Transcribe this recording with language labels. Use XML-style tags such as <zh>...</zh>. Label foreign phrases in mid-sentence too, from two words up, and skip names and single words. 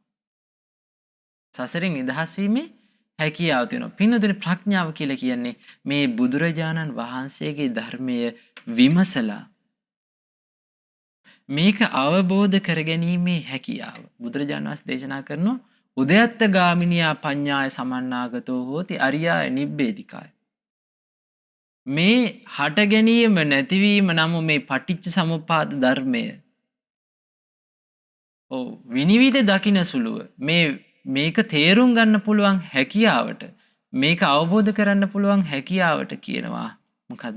<si>සසරෙන් නිදහස් වීමේ හැකියාව තියෙනවා. පින්නතුනි ප්‍රඥාව කියලා කියන්නේ මේ බුදුරජාණන් වහන්සේගේ ධර්මය විමසලා මේක අවබෝධ කරගැනීමේ හැකියාව. බුදුරජාණන් වහන්සේ දේශනා කරනවා</si> <pi>උදයත්ත ගාමිනියා පඤ්ඤාය සමන්නාගතෝ හෝති අරියාය නිබ්බේධිකාය.</pi> <si>මේ හට ගැනීම නැතිවීම නම් මේ පටිච්ච සමුප්පාද ධර්මය විනිවිද දකින්න සුළුව මේක තේරුම් ගන්න පුළුවන් හැකියාවට, මේක අවබෝධ කරන්න පුළුවන් හැකියාවට කියනවා මොකද්ද?</si>